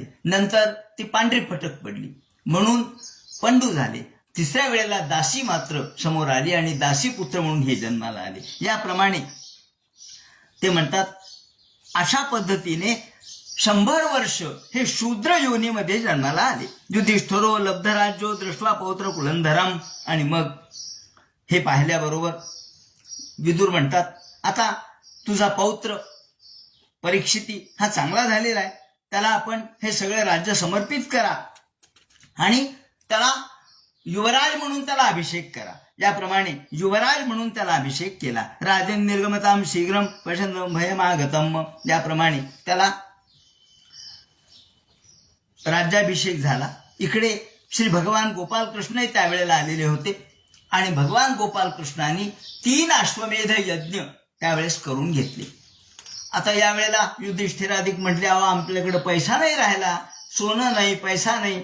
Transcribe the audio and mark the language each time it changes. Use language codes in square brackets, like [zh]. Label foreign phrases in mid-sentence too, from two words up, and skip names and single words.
[mr] नंतर ती पांढरी फटक पडली म्हणून पंडू झाले. तिसऱ्या वेळेला दासी मात्र समोर आली आणि दासी पुत्र म्हणून हे जन्माला आले. याप्रमाणे ते म्हणतात अशा पद्धतीने 100 वर्ष हे शूद्र योनीमध्ये जन्माला आले. [sa] युधिष्ठिरो लब्धराज्यो दृष्ट्वा पौत्र कुलंधरम. [mr] आणि मग हे पाहिल्याबरोबर विदुर म्हणतात आता तुझा पौत्र परीक्षिती हा चांगला झालेला आहे, त्याला आपण हे सगळे राज्य समर्पित करा आणि त्याला युवराज म्हणून त्याला अभिषेक करा. याप्रमाणे युवराज म्हणून त्याला अभिषेक केला. [sa] राजन निर्गमताम शीघ्रम वशं भयमागतम. [mr] याप्रमाणे त्याला राज्याभिषेक झाला. इकडे श्री भगवान गोपाल कृष्ण त्यावेळेला आलेले होते आणि भगवान गोपाल कृष्णांनी 3 अश्वमेध यज्ञ त्यावेळेस करून घेतले. आता यावेळेला युधिष्ठिराधिक म्हटले अहो आपल्याकडे पैसा नाही राहिला, सोनं नाही, पैसा नाही.